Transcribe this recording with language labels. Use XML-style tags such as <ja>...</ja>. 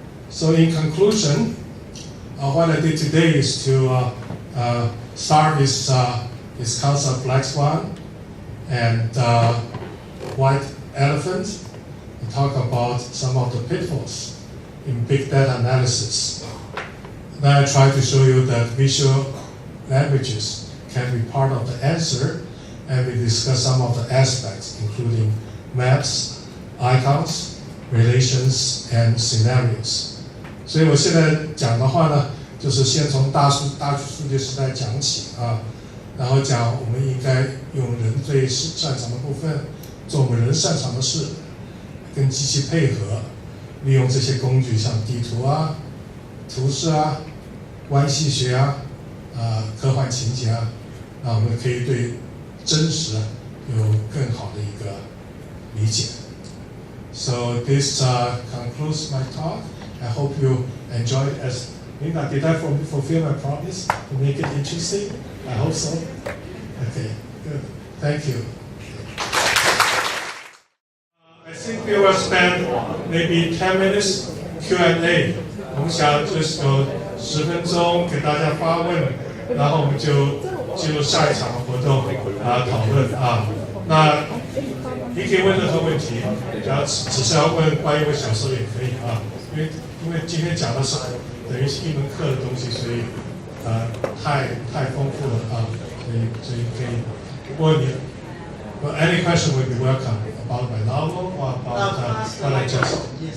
<en>So in conclusion, what I did today is to start this concept Black Swan and White Elephant, and talk about some of the pitfalls in big data analysis. Then I try to show you that visual languages can be part of the answer, and we discuss some of the aspects, including maps, icons, relations, and scenarios.</en> <zh>所以我现在讲的话呢，就是先从大数据时代讲起啊，然后讲我们应该用人最擅长的部分，做我们人擅长的事，跟机器配合，利用这些工具，像地图啊、图示啊、关系学啊、科幻情节啊，那我们可以对真实有更好的一个理解。</zh> <en>So this concludes my talk. I hope you enjoyed it. As Linda, did I fulfill my promise to make it interesting? I hope so. Okay, good. Thank you. I think we will spend maybe 10 minutes Q&A.</en> <zh>我们想就是有10分钟给大家发问，然后我们就进入下一场的活动讨论啊。那你可以问任何问题，只是要问关于我小时候也可以啊。因为今天讲的是等于是一门课的东西，所以太丰富了啊，所以可以。不过</zh> <en>any question will be welcome about my novel or about what I just.</en>